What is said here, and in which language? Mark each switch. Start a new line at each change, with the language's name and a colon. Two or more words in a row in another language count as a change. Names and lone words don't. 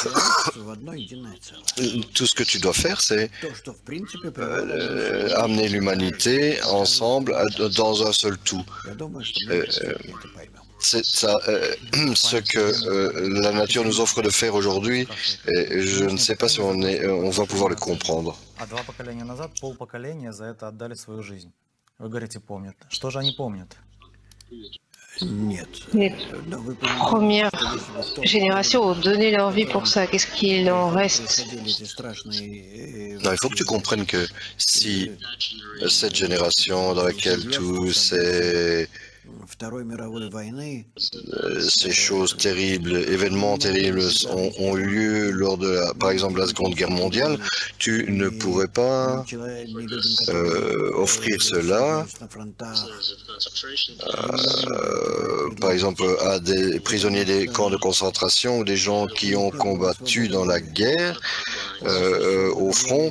French: Tout ce que tu dois faire, c'est amener l'humanité ensemble dans un seul tout. C'est ça, ce que la nature nous offre de faire aujourd'hui, et je ne sais pas si on va pouvoir le comprendre.
Russian: А два поколения назад, полпоколения за это отдали свою жизнь. Вы говорите, помнят. Что же они помнят?
French: Les premières générations ont donné leur vie pour ça. Qu'est-ce qu'il en reste? Non, il faut que tu comprennes que si cette génération dans laquelle tous ces choses terribles, événements terribles ont eu lieu lors de, par exemple, la Seconde Guerre mondiale, tu ne pourrais pas offrir cela, par exemple, à des prisonniers des camps de concentration ou des gens qui ont combattu dans la guerre au front.